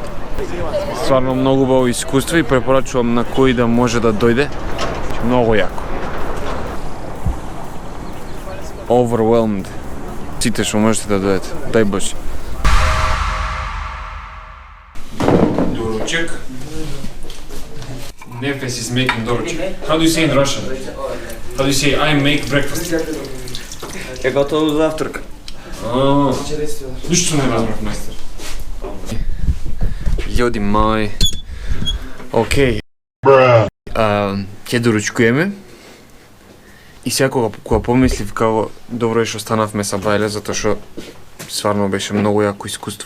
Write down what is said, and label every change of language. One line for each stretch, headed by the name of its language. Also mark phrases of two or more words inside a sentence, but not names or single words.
Macedonian: Стварно многу убаво искуство и препорачувам на кој да може да дојде. Многу јако. Overwhelmed. Сите што можете да дојдете. Дај Боже. Доручек.
English: Nefes is making доручек. How do you say in Russian? How do you say I make breakfast?
Russian: Я готовлю завтрак.
Macedonian: Ништо не разбрав, мајстер. Јоди мај. Океј. Ќе доручкуеме. И секога кога помислив како добро е што станавме са Бајле, затоа што стварно беше многу јако искуство.